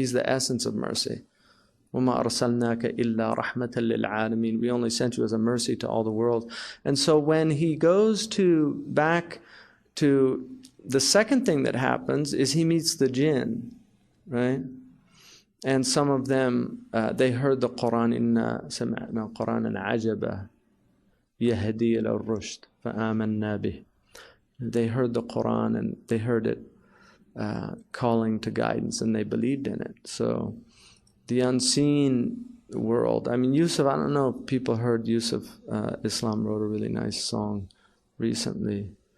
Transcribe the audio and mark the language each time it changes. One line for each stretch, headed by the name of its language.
English: He's the essence of mercy.
Arabic: وَمَا أَرْسَلْنَاكَ إِلَّا رَحْمَةً لِلْعَالَمِينَ.
English: We only sent you as a mercy to all the world. And so when he goes back to the second thing that happens is he meets the jinn, right? And some of them, they heard the Quran,
Arabic: إِنَّا سَمِعْنَا قُرْآنًا عَجَبًا يَهْدِي إِلَى الرُّشْدِ فَآمَنَّا بِهِ.
English: They heard the Quran and they heard it calling to guidance, and they believed in it. So the unseen world. I mean, Yusuf, I don't know if people heard Yusuf. Islam wrote a really nice song recently.